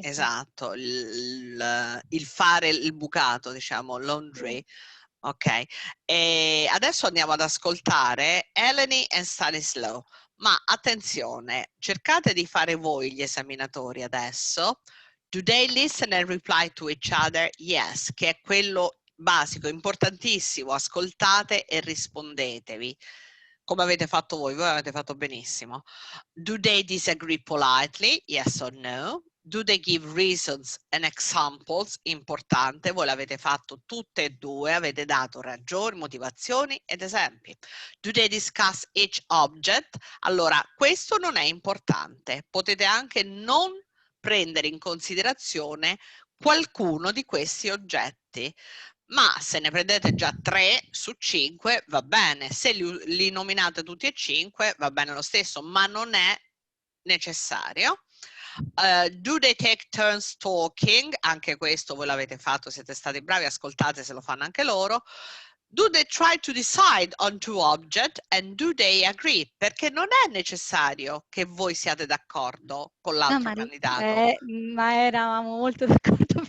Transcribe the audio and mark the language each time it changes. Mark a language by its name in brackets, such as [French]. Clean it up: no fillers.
[Italian] esatto, il fare il bucato, diciamo, laundry. Ok, e adesso andiamo ad ascoltare Eleni e Stanislaw, ma attenzione, cercate di fare voi gli esaminatori adesso. [English] Do they listen and reply to each other? Yes, [Italian] che è quello basico, importantissimo. Ascoltate e rispondetevi, come avete fatto voi avete fatto benissimo. [English] Do they disagree politely? Yes or no? Do they give reasons and examples? [Italian] Importante, voi l'avete fatto tutte e due, avete dato ragioni, motivazioni ed esempi. [English] Do they discuss each object? [Italian] Allora, questo non è importante, potete anche non prendere in considerazione qualcuno di questi oggetti, ma se ne prendete già 3 su 5 va bene, se li nominate tutti e 5 va bene lo stesso, ma non è necessario. [English] Do they take turns talking? [Italian] Anche questo voi l'avete fatto, siete stati bravi, ascoltate se lo fanno anche loro. [English] Do they try to decide on two objects and do they agree? [Italian] Perché non è necessario che voi siate d'accordo con l'altro candidato. Ma eravamo molto d'accordo.